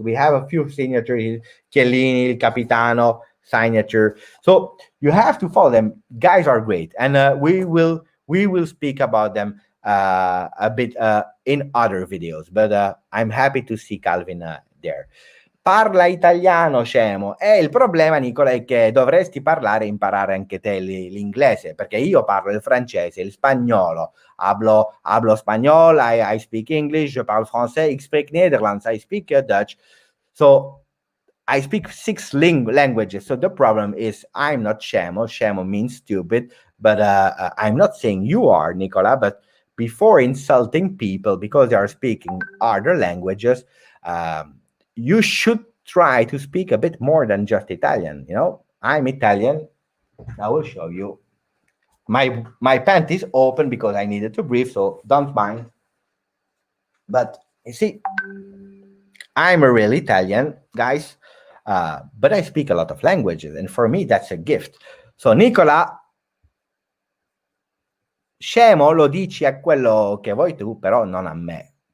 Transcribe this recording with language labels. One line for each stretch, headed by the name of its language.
English: We have a few signatures. Chiellini, Il Capitano, signature. So you have to follow them. Guys are great, and we will speak about them a bit in other videos. But I'm happy to see Calvin there.
Italian: Parla italiano, scemo. Il problema, Nicola, è che dovresti imparare anche te l'inglese, perché io parlo il francese, il spagnolo,
Spanish: hablo spagnolo,
English: I speak English,
French: je parle français,
Dutch: ik spreek Nederlands,
English: I speak Dutch. So I speak 6 languages. So the problem is I'm not scemo. Scemo means stupid, but I'm not saying you are, Nicola, but before insulting people because they are speaking other languages, you should try to speak a bit more than just Italian. You know, I'm Italian. I will show you. My pant is open because I needed to breathe, so don't mind. But you see, I'm a real Italian, guys, but I speak a lot of languages, and for me, that's a gift.
Italian: So, Nicola, scemo lo dici a quello che vuoi tu, però non a me.